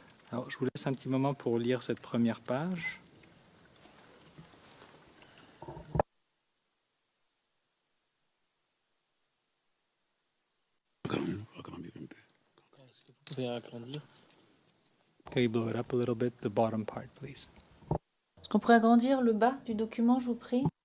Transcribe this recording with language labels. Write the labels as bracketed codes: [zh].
[fr] Alors, je vous laisse un petit moment pour lire cette première page. Est-ce que vous pouvez agrandir? [en] Can you blow it up a little bit, the bottom part, please? [fr] Est-ce qu'on pourrait agrandir le bas du document, je vous prie?